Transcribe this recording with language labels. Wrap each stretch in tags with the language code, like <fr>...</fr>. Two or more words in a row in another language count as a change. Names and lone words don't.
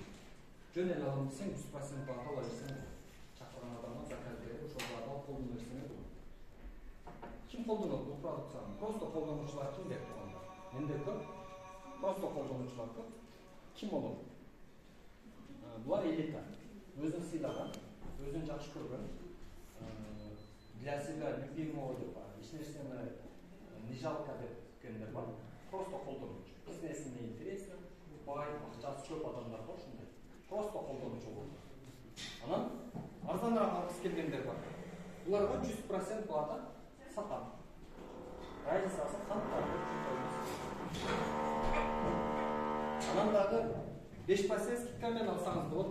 <ky>Жөн эле алам десең 100% баа ала берсең, чакырган адамга заказ берип, ошол баада колдоно берсең болот. Ким колдонот бул продукцияны? Просто колдонуучулар ким деп тургандар. Менде көп. Просто колдонуучулар көп. Ким болот? Булар элита. Өзүн сыйлаган, өзүн жакшы көргөн,</ky> <ru>для себя любимого</ru> <ky>деп бар. Эч нерсени</ky> <ru>не жалко</ru> <ky>депкендер бар. Просто колдонуучу. Бизнеси</ky> <ru>не интересно,</ru> <ky>бай, акчасы көп адамдар бар ушундай. Просто колдонуучу болот. Анан арзаныраак алгысы келгендер бар. Буларга 100% баада сатам. Разницасы канттарды. Анан дагы 5% скидкамен алсаңыз болот.</ky>